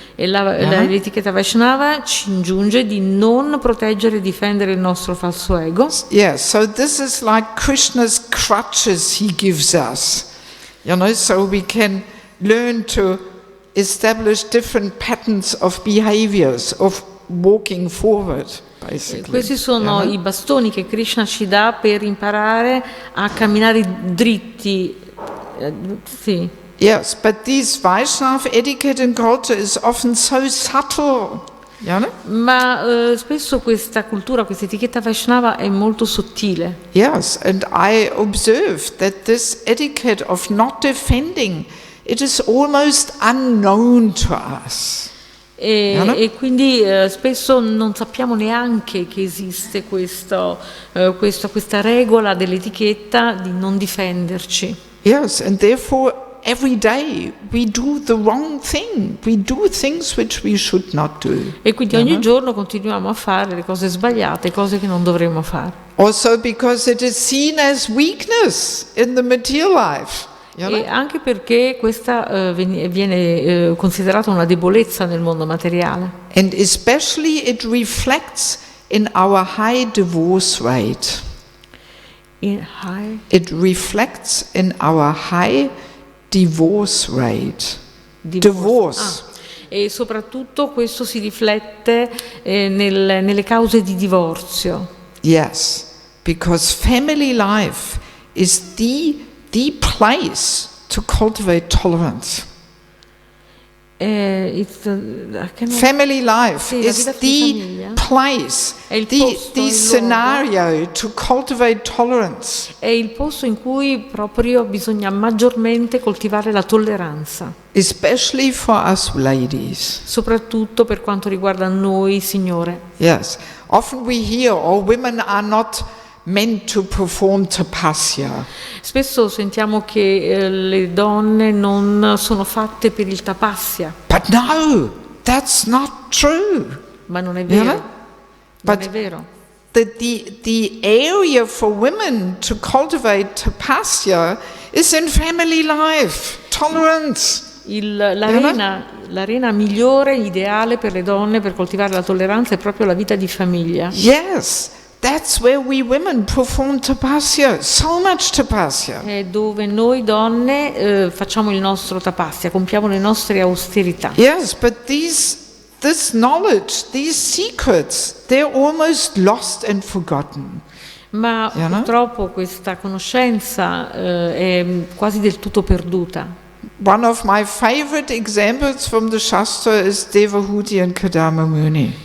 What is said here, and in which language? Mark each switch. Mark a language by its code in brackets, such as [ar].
[it] E l'etichetta Vaishnava ci ingiunge di non proteggere e difendere il nostro falso ego. [en] Yeah, so this is like Krishna's crutches he gives us. You know, so we can learn to establish different patterns of behaviors, of walking forward, basically. [it] Questi sono i bastoni che Krishna ci dà per imparare a camminare dritti. Sì. [en] Yes, but this Vaishnava etiquette and culture is often so subtle. [it] Ma spesso questa cultura, questa etichetta Vaishnava è molto sottile. [en] Yes, and I observed that this etiquette of not defending, it is almost unknown to us. [it] E quindi spesso non sappiamo neanche che esiste questa regola dell'etichetta di non difenderci. [en] Yes, and therefore every day we do the wrong thing. We do things which we should not do. [it] E quindi ogni giorno continuiamo a fare le cose sbagliate, cose che non dovremmo fare. [en] Also because it is seen as weakness in the material life. [it] E anche perché questa viene considerata una debolezza nel mondo materiale. [en] And especially it reflects in our high divorce rate. It reflects in our high divorce rate. Divorce. [it] E soprattutto questo si riflette nelle cause di divorzio. [en] Yes, because family life is the place to cultivate tolerance. Family life is the place, the scenario to cultivate tolerance. [it] È il posto in cui proprio bisogna maggiormente coltivare la tolleranza. [en] Especially for us ladies. [it] Soprattutto per quanto riguarda noi signore. [en] Yes, often we hear, women are not meant to perform tapasya. [it] Spesso sentiamo che le donne non sono fatte per il tapasya. [en] But no, that's not true. [it] Ma non è vero. Non è vero. [en] The area for women to cultivate tapasya is in family life, tolerance. [it] L'arena migliore, ideale per le donne per coltivare la tolleranza è proprio la vita di famiglia. [en] Yes. That's where we women perform tapasya, so much tapasya. [it] È dove noi donne facciamo il nostro tapasya, compiamo le nostre austerità. [en] Yes, but this knowledge, these secrets, they're almost lost and forgotten. [it] Ma purtroppo questa conoscenza è quasi del tutto perduta. [en] One of my favorite examples from the Shastra is Devaki and Kardama Muni.